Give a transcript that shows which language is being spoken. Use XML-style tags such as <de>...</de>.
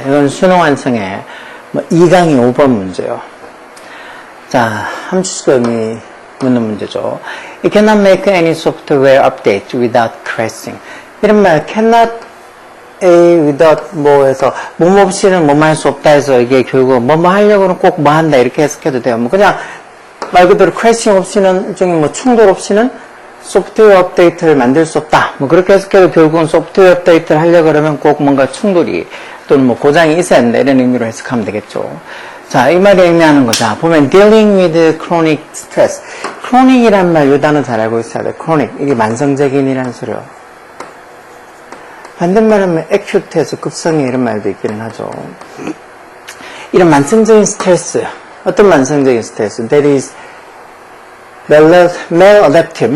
<ko>이건 수능 완성의 2강의 5번 문제요. 자, 함수점이 묻는 문제죠.</ko> <en>You cannot make any software update without crashing.</en> <ko>이런 말, cannot a without 뭐해서 뭐뭐 없이는 뭐뭐 할 수 없다 해서 이게 결국 뭐뭐 하려고는 꼭 뭐 한다 이렇게 해석해도 돼요. 뭐 그냥 말 그대로 crashing 없이는 일종의 뭐 충돌 없이는 소프트웨어 업데이트를 만들 수 없다. 뭐 그렇게 해석해도 결국은 소프트웨어 업데이트를 하려고 그러면 꼭 뭔가 충돌이 또는 뭐 고장이 있어야 된다. 이런 의미로 해석하면 되겠죠. 자, 이 말이 의미하는 거죠. 보면</ko> <en>dealing with chronic stress.</en> <ko>chronic이란 말, 이 단어 잘 알고 있어야 돼.</ko> <en>chronic.</en> <ko>이게 만성적인이라는 소리요. 반대말하면 acute에서 급성의 이런 말도 있기는 하죠. 이런 만성적인 스트레스. 어떤 만성적인 스트레스?</ko> <en>That is maladaptive.</en>